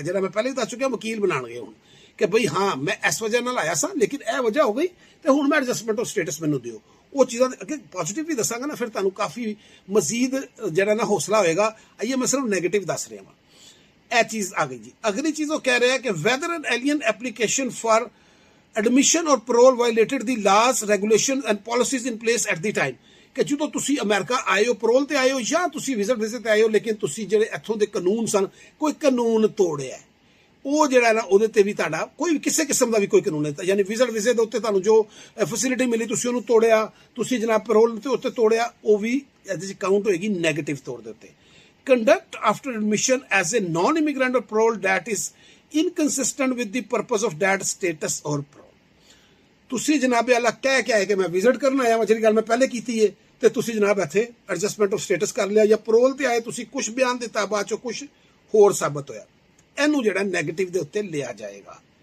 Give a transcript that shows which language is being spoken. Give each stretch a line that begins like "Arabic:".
Punjabi: ਜਿਹੜਾ ਮੈਂ ਪਹਿਲੇ ਹੀ ਦੱਸ ਚੁੱਕਿਆ, ਵਕੀਲ ਬਣਾਉਣਗੇ ਹੁਣ ਕਿ ਬਈ ਹਾਂ ਮੈਂ ਇਸ ਵਜ੍ਹਾ ਨਾਲ ਆਇਆ ਸਾਂ ਲੇਕਿਨ ਇਹ ਵਜ੍ਹਾ ਹੋ ਗਈ ਤੇ ਹੁਣ ਮੈਂ ਐਡਜਸਟਮੈਂਟ ਆਫ ਸਟੇਟਸ ਮੈਨੂੰ ਦਿਓ। ਉਹ ਚੀਜ਼ਾਂ ਅੱਗੇ ਪੋਜ਼ਿਟਿਵ ਵੀ ਦੱਸਾਂਗਾ ਨਾ, ਫਿਰ ਤੁਹਾਨੂੰ ਕਾਫੀ ਮਜ਼ੀਦ ਜਿਹੜਾ ਨਾ ਹੌਸਲਾ ਹੋਏਗਾ। ਆਈਏ ਮੈਂ ਸਿਰਫ ਨੈਗੇਟਿਵ ਦੱਸ ਰਿਹਾ ਵਾਂ। ਇਹ ਚੀਜ਼ ਆ ਗਈ ਜੀ। ਅਗਲੀ ਚੀਜ਼ ਉਹ ਕਹਿ ਰਿਹਾ ਕਿ
English: Whether an alien application for admission or parole violated the laws, regulations and policies in place at the time।
Punjabi: ਕਿ ਜਦੋਂ ਤੁਸੀਂ ਅਮਰੀਕਾ ਆਏ ਹੋ, ਪਰੋਲ ਤੇ ਆਏ ਹੋ ਜਾਂ ਤੁਸੀਂ ਵਿਜ਼ਿਟ ਵੀਜ਼ੇ ਤੇ ਆਏ ਹੋ ਲੇਕਿਨ ਤੁਸੀਂ ਜਿਹੜੇ ਇੱਥੋਂ ਦੇ ਕਾਨੂੰਨ ਸਨ, ਕੋਈ ਕਾਨੂੰਨ ਤੋੜਿਆ, ਉਹ ਜਿਹੜਾ ਨਾ ਉਹਦੇ ਤੇ ਵੀ ਤੁਹਾਡਾ ਕੋਈ ਕਿਸੇ ਕਿਸਮ ਦਾ ਵੀ ਕੋਈ ਕਾਨੂੰਨ ਨਹੀਂ। ਯਾਨੀ ਵਿਜ਼ਿਟ ਵੀਜ਼ੇ ਦੇ ਉੱਤੇ ਤੁਹਾਨੂੰ ਜੋ ਫੈਸਿਲਿਟੀ ਮਿਲੀ ਤੁਸੀਂ ਉਹਨੂੰ ਤੋੜਿਆ, ਤੁਸੀਂ ਜਨਾਬ ਪਰੋਲ ਤੇ ਉੱਤੇ ਤੋੜਿਆ, ਉਹ ਵੀ ਇਹਦੇ 'ਚ ਕਾਊਂਟ ਹੋਏਗੀ ਨੈਗੇਟਿਵ ਤੌਰ ਦੇ ਉੱਤੇ।
English: Conduct after admission as a non-immigrant or parole that is inconsistent with the purpose of that status or parole।
Punjabi: ਤੁਸੀਂ ਜਨਾਬੇ ਅੱਲਾ ਕਹਿ ਕੇ ਆਏ ਕਿ ਮੈਂ ਵਿਜ਼ਿਟ ਕਰਨ ਆਇਆ ਵਾਂ, ਜਿਹੜੀ ਗੱਲ ਮੈਂ ਪਹਿਲੇ ਕੀਤੀ ਹੈ, ਤੇ ਤੁਸੀਂ ਜਨਾਬ ਇੱਥੇ ਐਡਜਸਟਮੈਂਟ ਆਫ ਸਟੇਟਸ ਕਰ ਲਿਆ ਜਾਂ ਪਰੋਲ ਤੇ ਆਏ, ਤੁਸੀਂ ਕੁਝ ਬਿਆਨ ਦਿੱਤਾ, ਬਾਅਦ ਚੋਂ ਕੁਝ ਹੋਰ ਸਾਬਤ ਹੋਇਆ, ਇਹਨੂੰ ਜਿਹੜਾ ਨੈਗੇਟਿਵ ਦੇ ਉੱਤੇ ਲਿਆ ਜਾਏਗਾ।